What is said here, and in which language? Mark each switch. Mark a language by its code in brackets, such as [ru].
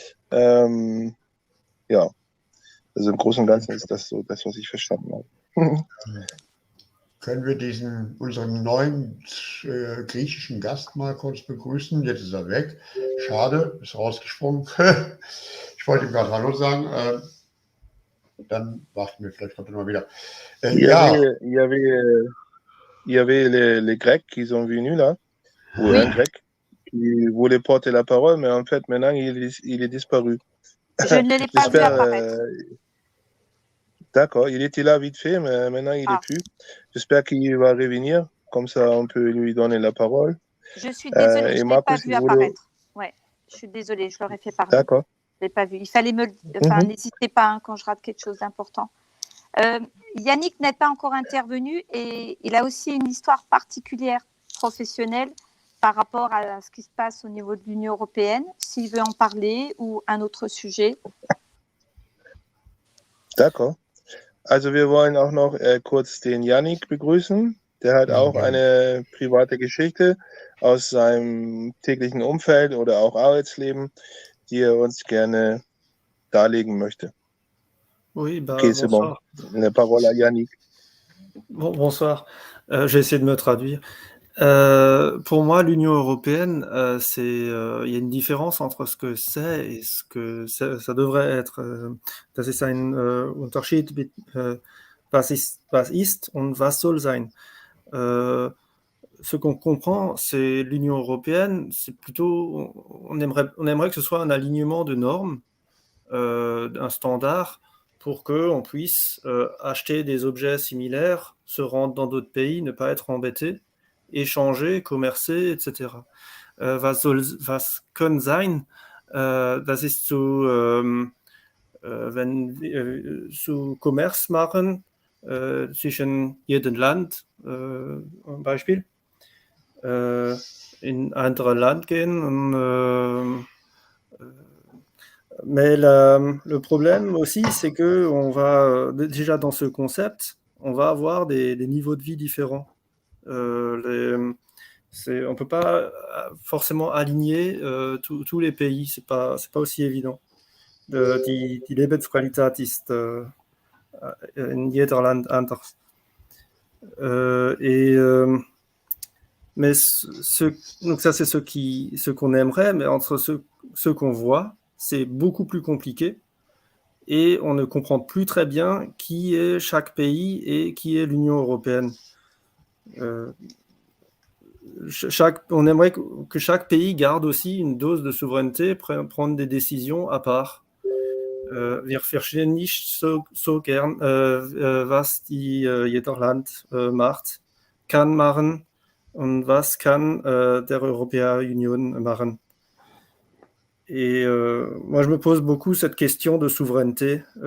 [de] Ja, also im Großen und Ganzen ist das so das, was ich verstanden habe. Können wir unseren neuen griechischen Gast mal kurz begrüßen? Jetzt ist er weg. Schade, ist rausgesprungen. Ich wollte ihm gerade Hallo sagen. Dann warten wir, vielleicht kommt er mal wieder. [fr] Il y avait les Grecs qui sont venus là, ou Oui. un Grec qui voulait porter la parole, mais en fait maintenant il est disparu. Je ne l'ai pas vu J'espère, apparaître. D'accord, il était là vite fait, mais maintenant il n'est plus. J'espère qu'il va revenir, comme ça on peut lui donner la parole. Je suis désolée, et je ne l'ai Marco, pas si vu vous voulez- apparaître. Ouais, je suis désolée, je l'aurais fait pardon. D'accord. Je ne l'ai pas vu. Il fallait Enfin, Mhm. n'hésitez pas hein, quand je rate quelque chose d'important. Yannick n'est pas encore intervenu et il a aussi une histoire particulière professionnelle par rapport à ce qui se passe au niveau de l'Union européenne. S'il veut en parler ou un autre sujet. D'accord. [de] Also wir wollen auch noch kurz den Yannick begrüßen. Der hat auch eine private Geschichte aus seinem täglichen Umfeld oder auch Arbeitsleben, die er uns gerne darlegen möchte. [fr] Oui, bah, Ok, c'est bon. bonsoir. La parole à Yannick. Bonsoir. J'ai essayé de me traduire. Pour moi, l'Union européenne, il y a une différence entre ce que c'est et ce que ça devrait être. [de] Das ist ein Unterschied mit was ist und was soll sein. [fr] Ce qu'on comprend, c'est l'Union européenne, c'est plutôt, on aimerait que ce soit un alignement de normes, un standard pour qu'on puisse acheter des objets similaires, se rendre dans d'autres pays, ne pas être embêté, échanger, commercer, etc. [de] Was können sein, das ist wenn wir zu Commerce machen zwischen jedem Land, ein Beispiel, in ein anderes Land gehen und mais le problème aussi, c'est que on va déjà dans ce concept, on va avoir des niveaux de vie différents. [fr] On ne peut pas forcément aligner tous les pays, c'est pas aussi évident. [de] Die Lebensqualität ist in jeder Land anders. [fr] Mais donc ça c'est ce qu'on aimerait, mais entre ce qu'on voit, c'est beaucoup plus compliqué et on ne comprend plus très bien qui est chaque pays et qui est l'Union européenne. On aimerait que chaque pays garde aussi une dose de souveraineté, prendre des décisions à part. [de] Wir verstehen nicht so gern, was jeder Land macht, kann machen und was kann der Europäische Union machen. [fr] Et moi, je me pose beaucoup cette question de souveraineté.